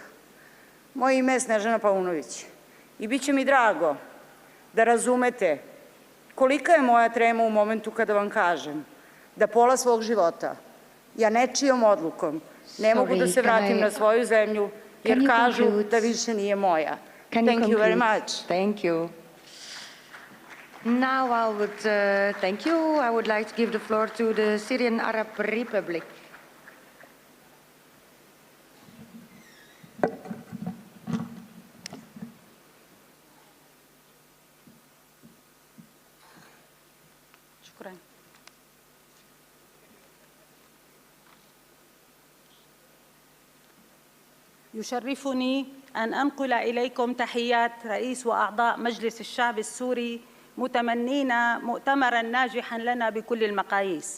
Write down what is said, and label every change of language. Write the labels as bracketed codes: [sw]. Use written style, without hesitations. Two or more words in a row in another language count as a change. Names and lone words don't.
[sr] Moje ime je Snežana Paunović i bit će mi drago da razumete kolika je moja trema u momentu kada vam kažem da pola svog života ja nečijom odlukom ne mogu da se vratim na svoju zemlju jer kažu da više nije moja. [en] Thank you very much. Thank you. Now thank you. I would like to give the floor to the Syrian Arab Republic. [ar] شكرا. يشرفني أن أنقل إليكم تحيات رئيس وأعضاء مجلس الشعب السوري متمنين مؤتمراً ناجحاً لنا بكل المقاييس.